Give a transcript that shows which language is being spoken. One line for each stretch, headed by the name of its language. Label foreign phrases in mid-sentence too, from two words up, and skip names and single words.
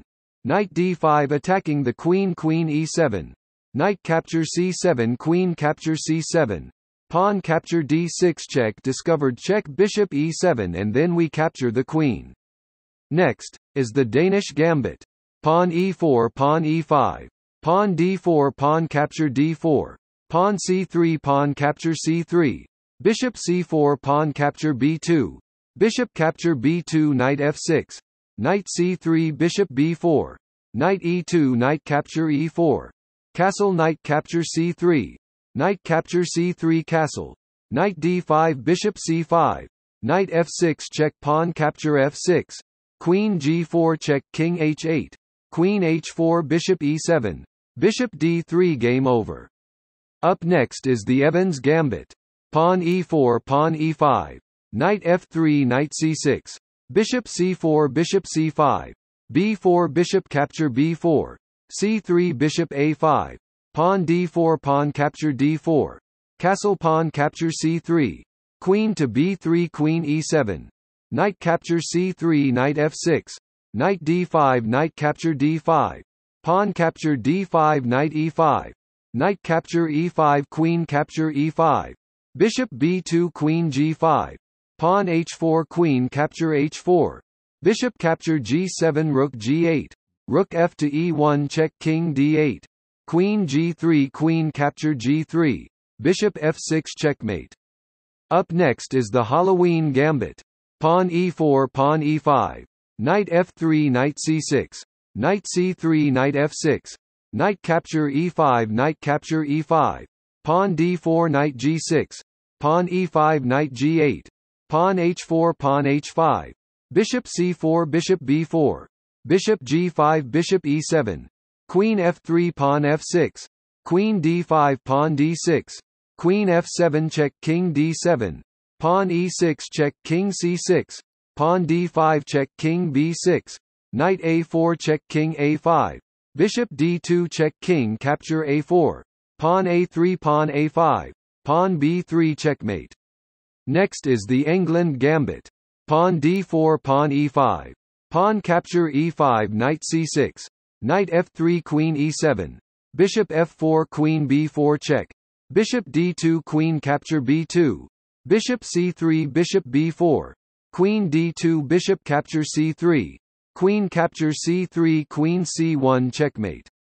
English: Knight d5 attacking the queen, queen e7. Knight capture c7, queen capture c7. Pawn capture d6 check, discovered check, bishop e7, and then we capture the queen. Next is the Danish Gambit. Pawn e4, pawn e5. Pawn d4, pawn capture d4. Pawn c3, pawn capture c3. Bishop c4, pawn capture b2. Bishop capture b2, knight f6. Knight c3, bishop b4. Knight e2, knight capture e4. Castle, knight capture c3. Knight capture c3, castle. Knight d5, bishop c5. Knight f6 check, pawn capture f6. Queen g4 check, king h8. Queen h4, bishop e7. Bishop d3, game over. Up next is the Evans Gambit. Pawn e4, pawn e5. Knight f3, knight c6. Bishop c4, bishop c5. b4, bishop capture b4. c3, bishop a5. Pawn d4, pawn capture d4. Castle, pawn capture c3. Queen to b3, queen e7. Knight capture c3, knight f6. Knight d5, knight capture d5. Pawn capture d5, knight e5. Knight capture e5, queen capture e5. Bishop b2, queen g5. Pawn h4, queen capture h4. Bishop capture g7, rook g8. Rook f to e1 check, king d8. Queen g3, queen capture g3. Bishop f6 checkmate. Up next is the Halloween Gambit. Pawn e4, pawn e5. Knight f3, knight c6. Knight c3, knight f6. Knight capture e5, knight capture e5. Pawn d4, knight g6. Pawn e5, knight g8. Pawn h4, pawn h5. Bishop c4, bishop b4. Bishop g5, bishop e7. Queen f3, pawn f6. Queen d5, pawn d6. Queen f7 check, king d7. Pawn e6 check, king c6. Pawn d5 check, king b6. Knight a4 check, king a5. Bishop d2 check, king capture a4. Pawn a3, pawn a5. Pawn b3 checkmate. Next is the England Gambit. Pawn d4, pawn e5. Pawn capture e5, knight c6. Knight f3, queen e7. Bishop f4, queen b4 check. Bishop d2, queen capture b2. Bishop c3, bishop b4. Queen d2, bishop capture c3. Queen capture c3, queen c1 checkmate.